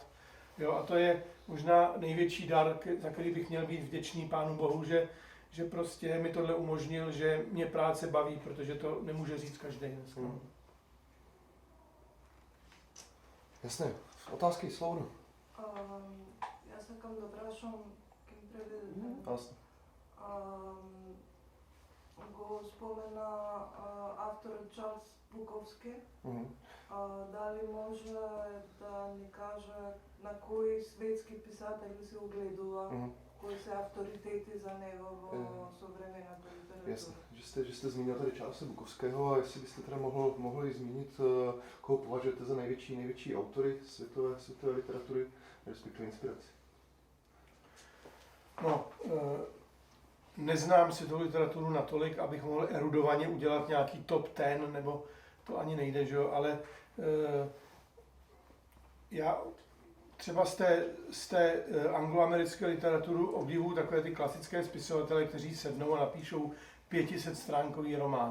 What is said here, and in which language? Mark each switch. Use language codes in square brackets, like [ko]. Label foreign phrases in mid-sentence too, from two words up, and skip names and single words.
[cs] Jo, a to je možná největší dar, za který bych měl být vděčný Pánu Bohu, že prostě mi tohle umožnil, že mě práce baví, protože to nemůže říct každý dneska. Jasné. Otázky, Slovo. [sl] Jaz se kam doprašam, kim prevedete. [cs] Jasné. [mk] Го спомена автор Чарлз Буковски. Дали може да ни каже на кои светски писатели се огледува, кои са авторитети за него в современната литература? [cs] Jasně, že jste zmínil tady Charlese Bukovského a jestli byste teda mohli zmínit, koho považujete za největší autory světové literatury, respektive inspiraci. No, neznám světovou literaturu natolik, abych mohl erudovaně udělat nějaký top 10, nebo to ani nejde, že jo, ale já třeba z té angloamerické literaturu obdivuju takové ty klasické spisovatele, kteří sednou a napíšou 500stránkový román.